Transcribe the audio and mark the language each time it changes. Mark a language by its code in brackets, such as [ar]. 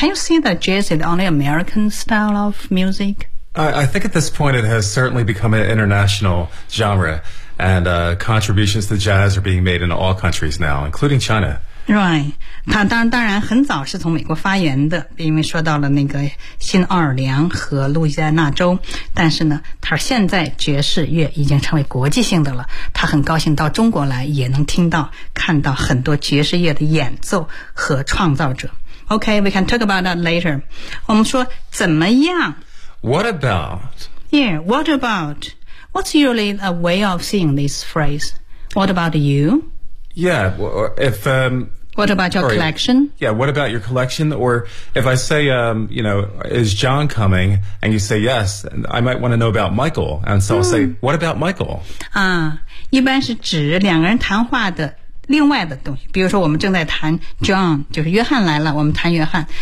[en] Can you see that jazz is only American style of music? I think at this point it has certainly become an international genre, and contributions to jazz are being made in all countries now, including China. Right. [zh] 它当然很早是从美国发源的，因为说到了那个新奥尔良和路易斯安那州。但是呢它现在爵士乐已经成为国际性的了。它很高兴到中国来也能听到看到很多爵士乐的演奏和创造者。 [en] Okay, we can talk about that later. [zh] 我们说怎么样 [en] What about? Yeah, what about? What's usually a way of saying this phrase? What about you? Yeah, if... What about your collection? Yeah, what about your collection? Or if I say, you know, is John coming? And you say yes, I might want to know about Michael. And so I'll say, what about Michael? [zh] 啊、一般是指两个人谈话的另外的东西。比如说我们正在谈 John, 就是约翰来了，我们谈约翰。